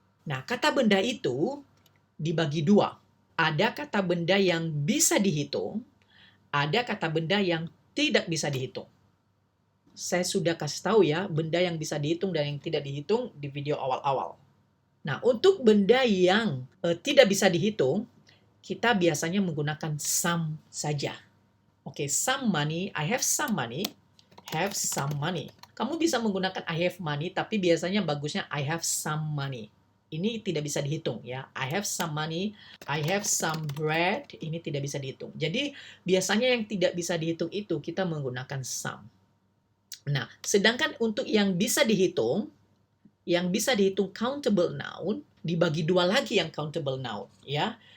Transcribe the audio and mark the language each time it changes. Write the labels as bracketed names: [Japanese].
[Indonesian] Nah, kata benda itu dibagi dua. Ada kata benda yang bisa dihitung, ada kata benda yang tidak bisa dihitung. Saya sudah kasih tahu ya, benda yang bisa dihitung dan yang tidak dihitung di video awal-awal. Nah, untuk benda yang tidak bisa dihitung, kita biasanya menggunakan some saja. [English] Oke, some money, I have some money, have some money. [Indonesian] Kamu bisa menggunakan [English] I have money, [Indonesian] tapi biasanya bagusnya [English] I have some money. [Indonesian] Ini tidak bisa dihitung ya. [English] I have some money, I have some bread, [Indonesian] ini tidak bisa dihitung. Jadi biasanya yang tidak bisa dihitung itu kita menggunakan some. Nah, sedangkan untuk yang bisa dihitung countable noun, dibagi dua lagi yang countable noun ya.